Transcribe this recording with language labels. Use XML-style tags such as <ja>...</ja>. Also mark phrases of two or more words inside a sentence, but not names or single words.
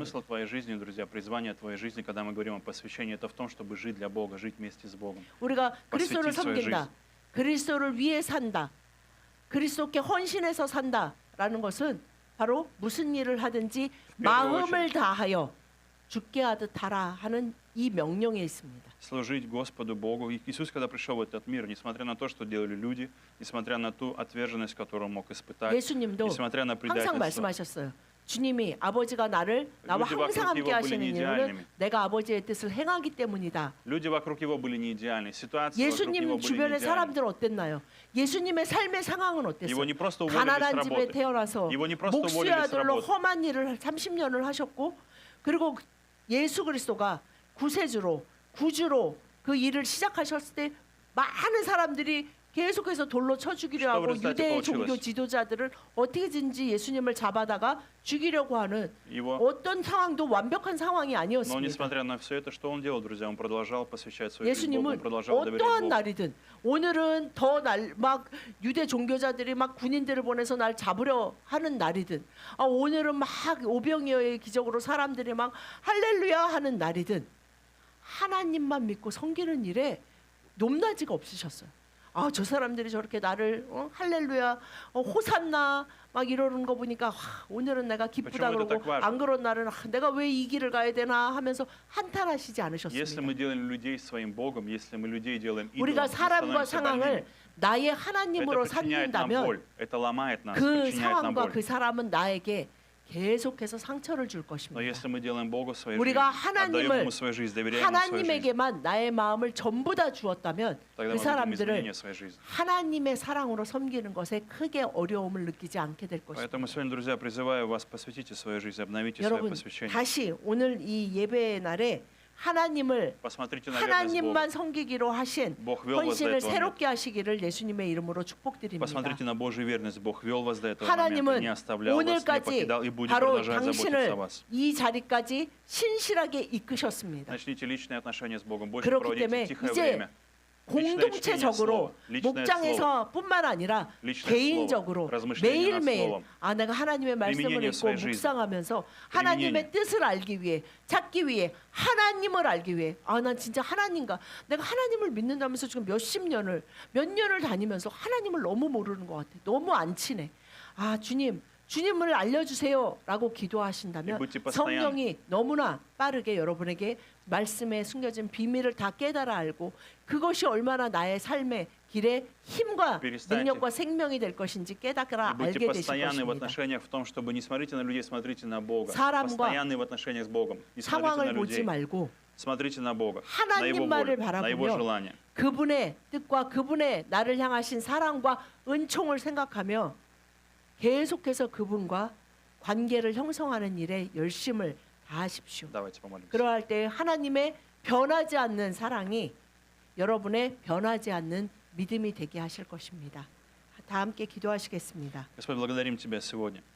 <ru>Смысл твоей жизни, друзья, призвание твоей жизни, когда мы говорим о посвящении, это в том, чтобы жить для Бога, жить вместе с Богом.</ru> <ko>우리가 그리스도를</ko> <ru>посвятить свою</ru> <ko>섬긴다.</ko> <ru>жизнь.</ru> <ko>그리스도를 위해 산다. 그리스도께 헌신해서 산다라는 것은 바로 무슨 일을 하든지 마음을 다하여 죽게 하듯 하라 하는 이 명령에 있습니다.</ko> <ru>Служить Господу Богу. И Иисус, когда пришел в этот мир, несмотря на то, что делали люди, несмотря на ту отверженность, которую он мог испытать,</ru> <ko>예수님도</ko> <ru>несмотря на</ru> <ko>항상</ko> <ru>предательство,</ru> <ko>말씀하셨어요. 주님이 아버지가 나와</ko> <ru>люди</ru> <ko>항상</ko> <ru>вокруг</ru> <ko>함께</ko> <ru>него были</ru> <ko>하시는</ko> <ru>не</ru> <ko>이유는</ko> <ru>идеальными.</ru> <ko>내가 아버지의 뜻을 행하기 때문이다.</ko> <ru>Люди вокруг него были не идеальны. Ситуации вокруг него</ru> <ko>예수님</ko> <ru>были не</ru> <ko>주변의</ko> <ru>идеальны.</ru> <ko>사람들은 어땠나요? 예수님의 삶의 상황은</ko> <ru>Его</ru> <ko>어땠어요?</ko> <ru>не просто уволили с</ru> <ko>가난한 집에</ko> <ru>работы.</ru> <ko>태어나서</ko> <ru>Его не просто</ru> <ko>목수의</ko> <ru>уволили с</ru> <ko>아들로</ko> <ru>работы.</ru> <ko>험한 일을 30년을 하셨고 그리고 예수 그리스도가 구세주로 구주로 그 일을 시작하셨을 때 많은 사람들이 계속해서 돌로 쳐 죽이려 하고</ko> <ru>Что в результате</ru> <ko>유대 종교</ko> <ru>получилось?</ru> <ko>지도자들을 어떻게든지 예수님을 잡아다가 죽이려고 하는</ko> <ru>Его,</ru> <ko>어떤 상황도 완벽한 상황이</ko> <ru>но</ru> <ko>아니었습니다.</ko> <ru>несмотря на все это, что он делал, друзья, он продолжал посвящать свою жизнь Богу, он</ru> <ko>예수님은</ko> <ru>продолжал доверять</ru> <ko>어떠한</ko> <ru>Богу.</ru> <ko>날이든 오늘은 막 유대 종교자들이 막 군인들을 보내서 날 잡으려 하는 날이든 오늘은 막 오병이어의 기적으로 사람들이 막 할렐루야 하는 날이든 하나님만 믿고 섬기는 일에 높낮이가 없으셨어요. 아, 저 사람들이 저렇게 나를 할렐루야, 호산나 막 이러는 거 보니까 오늘은 내가 기쁘다</ko> <ru>Почему это</ru> <ko>그러고</ko> <ru>так важно?</ru> <ko>안 그런 날은 내가 왜 이 길을 가야 되나 하면서 한탄하시지</ko> <ru>Если</ru> <ko>않으셨습니다.</ko> <ru>мы делаем людей своим Богом, если мы людей делаем</ru> <ko>우리가</ko> <ru>идолами, мы</ru> <ko>사람과</ko> <ru>становимся</ru> <ko>상황을</ko> <ru>больными.</ru> <ko>나의</ko> <ru>Это</ru> <ko>하나님으로</ko> <ru>причиняет нам</ru> <ko>삼는다면</ko> <ru>боль, это ломает нас,</ru> <ko>그</ko> <ru>причиняет нам</ru> <ko>상황과</ko> <ru>боль.</ru> <ko>그 사람은 나에게 계속해서 상처를 줄</ko> <ru>Но</ru> <ko>것입니다.</ko> <ru>если мы делаем Богу свою жизнь,</ru> <ko>우리가</ko> <ru>отдаем</ru> <ko>하나님을</ko> <ru>Ему свою жизнь, доверяем Ему свою жизнь,</ru> <ko>하나님에게만 나의 마음을 전부 다 주었다면</ko> <ru>тогда</ru> <ko>그</ko> <ru>мы видим</ru> <ko>사람들을</ko> <ru>изменения в своей жизни.</ru> <ko>하나님의 사랑으로 섬기는 것에 크게 어려움을 느끼지 않게 될 것입니다.</ko> <ru>Поэтому сегодня, друзья, призываю вас, посвятите свою жизнь, обновите свое</ru> <ko>여러분</ko> <ru>посвящение.</ru> <ko>다시 오늘 이 예배의 날에 하나님을</ko> <ru>Посмотрите на верность Бога.</ru> <ko>하나님만 섬기기로 하신</ko> <ru>Бог вел вас до</ru> <ko>헌신을</ko> <ru>этого момента.</ru> <ko>새롭게 하시기를 예수님의 이름으로 축복드립니다.</ko> <ru>Посмотрите на Божью верность. Бог вел вас до этого момента,</ru> <ko>하나님은</ko> <ru>не оставлял вас, не</ru> <ko>오늘까지</ko> <ru>покидал и будет</ru> <ko>바로</ko> <ru>продолжать заботиться</ru> <ko>당신을</ko> <ru>о вас.</ru> <ko>이 자리까지 신실하게 이끄셨습니다.</ko> <ru>Начните личные отношения с Богом, больше</ru> <ko>그렇기</ko> <ru>проводите</ru> <ko>때문에</ko> <ru>тихое</ru> <ko>이제</ko> <ru>время.</ru> <ko>공동체적으로 목장에서뿐만 아니라</ko> <ru>Личное</ru> <ko>개인적으로</ko> <ru>слово, размышление над</ru> <ko>매일매일</ko> <ru>словом.</ru> <ko>내가 하나님의 말씀을</ko> <ru>Применение в</ru> <ko>읽고</ko> <ru>своей жизни.</ru> <ko>묵상하면서 하나님의 뜻을 알기 위해 찾기 위해 하나님을 알기 위해 난 진짜 하나님과 내가 하나님을 믿는다면서 지금 몇 년을 다니면서 하나님을 너무 모르는 것 같아. 너무 안 친해. 주님을 알려주세요라고 기도하신다면</ko> <ru>будьте постоянны.</ru> <ko>성령이 너무나 빠르게 여러분에게 말씀에 숨겨진 비밀을 다 깨달아 알고 그것이 얼마나 나의 삶의 길에 힘과</ko> <ru>Перестаньте.</ru> <ko>능력과 생명이 될 것인지 깨달아</ko> <ru>Будьте</ru> <ko>알게 되실</ko> <ru>постоянны в</ru> <ko>것입니다.</ko> <ru>отношениях в том, чтобы не смотрите на людей, смотрите на Бога.</ru> <ko>사람과</ko> <ru>Постоянны в отношениях с Богом. Не смотрите на</ru> <ko>상황을 보지</ko> <ru>людей.</ru> <ko>말고</ko> <ru>Смотрите на Бога, на Его</ru> <ko>하나님만을</ko> <ru>волю, на Его</ru> <ko>바라보며</ko> <ru>желание.</ru> <ko>그분의 뜻과 그분의 나를 향하신 사랑과 은총을 생각하며 계속해서 그분과 관계를 형성하는 일에 열심을 다하십시오.</ko> <ru>Давайте помолимся.</ru> <ko>그러할 때 하나님의 변하지 않는 사랑이 여러분의 변하지 않는 믿음이 되게 하실 것입니다. 다 함께 기도하시겠습니다.</ko> <ru>Господь, благодарим Тебя сегодня.</ru>